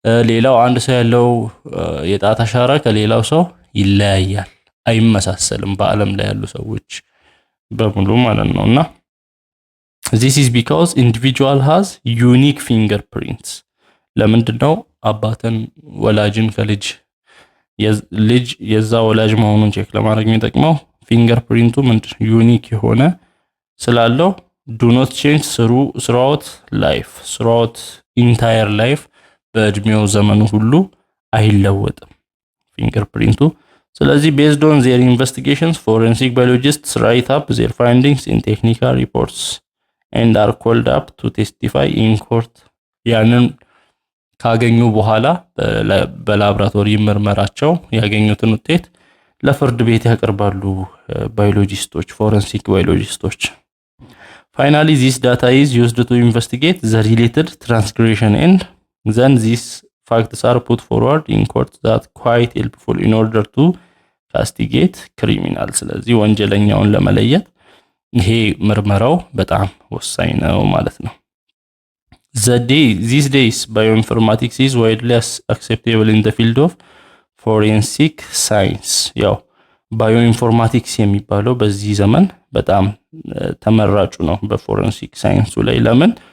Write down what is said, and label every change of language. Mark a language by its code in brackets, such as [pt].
[am] ሌላው አንድ ሰው ያለው የጣት አሻራ ከሌላው ሰው ይለያያል፣ አይመሳሰልም በአለም ላይ ያሉ ሰዎች በሙሉ ማለት ነውና [en] this is because individual has unique fingerprints. [am] ለምንድነው አባትን ወላጅን ከልጅ ልጅ የዛ ወላጅ መሆኑን ቼክ ለማድረግ የሚጠቅመው? ፊንገርፕሪንቱ ምንድነው ዩኒክ የሆነ ስላለው [en] do not change throughout life, throughout entire life [am] በእድሜው ዘመኑ ሁሉ አይለወጥም ፊንገርፕሪንቱ። ስለዚህ [en] based on their investigations forensic biologists write up their findings in technical reports and are called up to testify in court. [am] ያንን ካገኙ በኋላ በላብራቶሪ ምርመራቸው ያገኙትን ውጤት ለፍርድ ቤት ያቀርባሉ ባዮሎጂስቶች፣ ፎረንሲክ ባዮሎጂስቶች። [en] Finally, this data is used to investigate the related transgression and then these facts are put forward in court that quite helpful in order to castigate criminals. [am] ስለዚህ ወንጀለኛውን ለመለየት ይሄ ምርመራው በጣም ወሳኝ ነው ማለት ነው። [en] These days, bioinformatics is widely acceptable in the field of forensic science. [am] ያው ባዮኢንፎርማቲክስ የሚባለው በዚህ ዘመን በጣም ተመራጩ ነው በፎረንሲክ ሳይንሱ ላይ። ለምን?